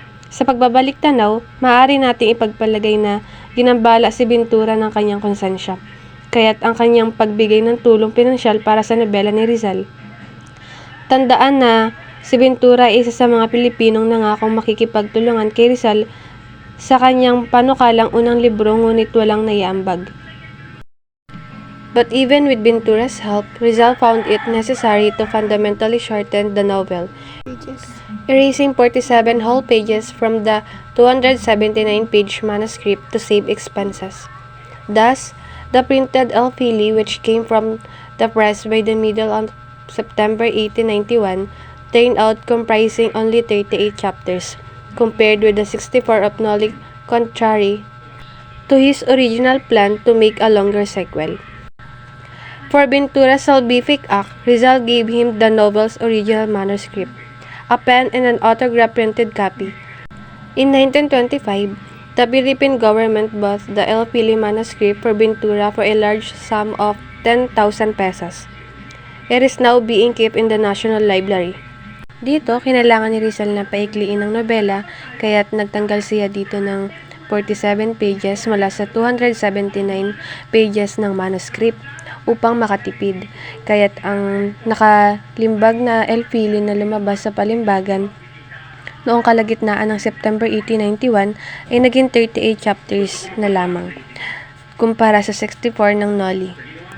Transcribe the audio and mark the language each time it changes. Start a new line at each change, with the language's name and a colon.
Filipino: Sa pagbabalik tanaw, maaari nating ipagpalagay na ginambala si Ventura ng kanyang konsensya, kaya't ang kanyang pagbigay ng tulong pinansyal para sa nobela ni Rizal. Tandaan na si Ventura ay isa sa mga Pilipinong nangakong makikipagtulungan kay Rizal sa kanyang panukalang unang libro, ngunit walang naiambag.
English: But even with Ventura's help, Rizal found it necessary to fundamentally shorten the novel, erasing 47 whole pages from the 279-page manuscript to save expenses. Thus, the printed El Philly, which came from the press by the middle of September 1891, turned out comprising only 38 chapters, compared with the 64 of Noailles, contrary to his original plan to make a longer sequel. For Ventura's salvific act, Rizal gave him the novel's original manuscript, a pen and an autograph printed copy. In 1925, the Philippine government bought the El Philly manuscript for Ventura for a large sum of 10,000 pesos. It is now being kept in the National Library.
Filipino: Dito, kinailangan ni Rizal na paikliin ang nobela, kaya't nagtanggal siya dito ng 47 pages mula sa 279 pages ng manuscript upang makatipid. Kaya't ang nakalimbag na El Philly na lumabas sa palimbagan noong kalagitnaan ng September 1891 ay naging 38 chapters na lamang, kumpara sa 64 ng Noailles.